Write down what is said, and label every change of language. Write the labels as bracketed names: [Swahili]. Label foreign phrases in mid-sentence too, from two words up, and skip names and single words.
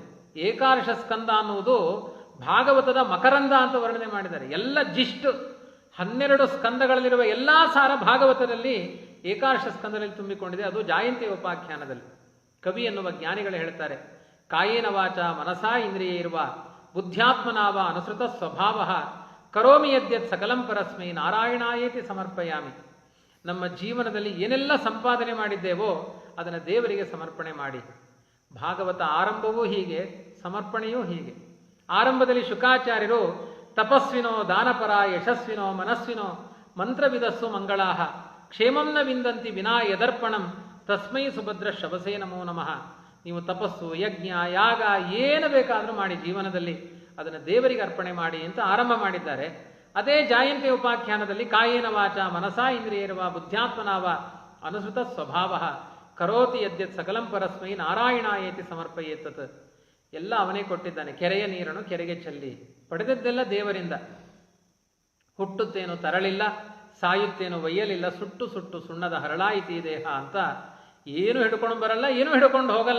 [Kannada] ಏಕಾದಶ ಸ್ಕಂದ ಅನ್ನುವುದು ಭಾಗವತದ ಮಕರಂದ ಅಂತ ವರ್ಣನೆ ಮಾಡಿದ್ದಾರೆ. ಎಲ್ಲ ಜಿಷ್ಟು 12 ಸ್ಕಂದಗಳಲ್ಲಿರುವ ಎಲ್ಲ ಸಾರ ಭಾಗವತದಲ್ಲಿ ಏಕಾದಶ ಸ್ಕಂದದಲ್ಲಿ ತುಂಬಿಕೊಂಡಿದೆ. ಅದು ಜಯಂತಿ ಉಪಾಖ್ಯಾನದಲ್ಲಿ. ಕವಿ ಎನ್ನುವ ಜ್ಞಾನಿಗಳು ಹೇಳ್ತಾರೆ, [Sanskrit] ಕಾಯೇನ ವಾಚ ಮನಸಾ ಇಂದ್ರಿಯ ಇರುವ ಬುದ್ಧ್ಯಾತ್ಮನಾವ ಅನುಸೃತ ಸ್ವಭಾವ ಕರೋಮಿ ಯದ್ಯತ್ ಸಕಲಂ ಪರಸ್ಮೈ ನಾರಾಯಣಾಯೇತಿ ಸಮರ್ಪಯಾಮಿ. [Kannada] ನಮ್ಮ ಜೀವನದಲ್ಲಿ ಏನೆಲ್ಲ ಸಂಪಾದನೆ ಮಾಡಿದ್ದೇವೋ ಅದನ್ನು ದೇವರಿಗೆ ಸಮರ್ಪಣೆ ಮಾಡಿ. ಭಾಗವತ ಆರಂಭವೂ ಹೀಗೆ, ಸಮರ್ಪಣೆಯೂ ಹೀಗೆ. ಆರಂಭದಲ್ಲಿ ಶುಕಾಚಾರ್ಯರು [Sanskrit] ತಪಸ್ವಿನೋ ದಾನಪರ ಯಶಸ್ವಿನೋ ಮನಸ್ವಿನೋ ಮಂತ್ರವಿದಸ್ಸು ಮಂಗಳಾಹ ಕ್ಷೇಮಂ ನ ವಿಂದಂತಿ ವಿನಾ ಯದರ್ಪಣಂ ತಸ್ಮೈ ಸುಭದ್ರ ಶವಸೇ ನಮೋ ನಮಃ. [Kannada] ನೀವು ತಪಸ್ಸು, ಯಜ್ಞ, ಯಾಗ ಏನು ಬೇಕಾದರೂ ಮಾಡಿ ಜೀವನದಲ್ಲಿ ಅದನ್ನು ದೇವರಿಗೆ ಅರ್ಪಣೆ ಮಾಡಿ ಅಂತ ಆರಂಭ ಮಾಡಿದ್ದಾರೆ. ಅದೇ ಜಯಂತಿ ಉಪಾಖ್ಯಾನದಲ್ಲಿ [Sanskrit] ಕಾಯೇನ ವಾಚ ಮನಸಾ ಇಂದ್ರಿಯರ್ವ ಬುದ್ಧ್ಯಾತ್ಮನಾವ ಅನುಸೃತ ಸ್ವಭಾವ ಕರೋತಿ ಯದ್ಯತ್ ಸಕಲಂ ಪರಸ್ಮೈ ನಾರಾಯಣಾಯೇತಿ ಸಮರ್ಪಯೇತತ್. [Kannada] ಎಲ್ಲ ಅವನೇ ಕೊಟ್ಟಿದ್ದಾನೆ. ಕೆರೆಯ ನೀರನ್ನು ಕೆರೆಗೆ ಚೆಲ್ಲಿ, ಪಡೆದದ್ದೆಲ್ಲ ದೇವರಿಂದ. ಹುಟ್ಟುತ್ತೇನು ತರಳಿಲ್ಲ, ಸಾಯುತ್ತೇನು ಒಯ್ಯಲಿಲ್ಲ, ಸುಟ್ಟು ಸುಟ್ಟು ಸುಣ್ಣದ ಹರಳಾಯಿತಿ ದೇಹ ಅಂತ ಏನು ಹಿಡ್ಕೊಂಡು ಬರಲ್ಲ, ಏನು ಹಿಡ್ಕೊಂಡು ಹೋಗಲ್ಲ.